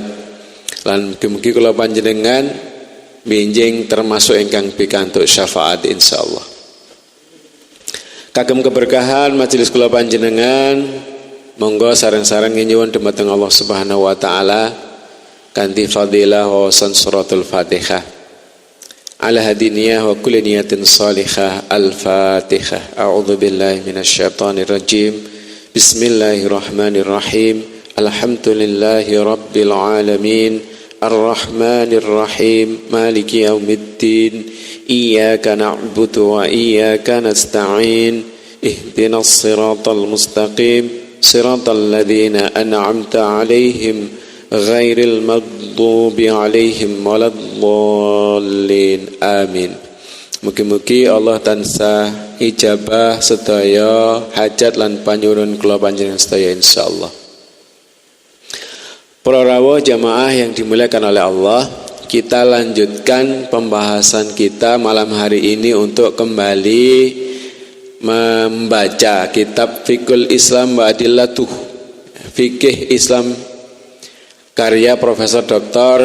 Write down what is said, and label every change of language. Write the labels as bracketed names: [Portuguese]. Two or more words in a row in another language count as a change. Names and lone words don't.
[Javanese] Lan mugi-mugi kula panjenengan menjing termasuk ingkang pikantuk syafaat insyaallah. Kagem keberkahan majelis kula panjenengan, monggo sareng-sareng nyuwun dumateng [Arabic] الله سبحانه وتعالى [Javanese] kanthi fadilah wawasan [Arabic] سورة الفاتحة. على هذه النية وكل نية صالحة. Al-Fatihah. أعوذ بالله من الشيطان الرجيم. بسم الله الرحمن الرحيم. الحمد لله رب العالمين. الرحمن الرحيم. مالك يوم الدين. إياك نعبد وإياك نستعين. اهدنا الصراط المستقيم. صراط الذين أنعمت عليهم غير المغضوب عليهم ولا الضالين. Amin. [Javanese] Mugi-mugi Allah tansah ijabah sedaya hajat lan panyuwun kula panjenengan sedaya insyaallah. Para rawuh [Indonesian] jamaah yang dimuliakan oleh Allah, kita lanjutkan pembahasan kita malam hari ini untuk kembali membaca kitab Fiqhul Islam wa Adillatuh, Fikih Islam karya Profesor Dr.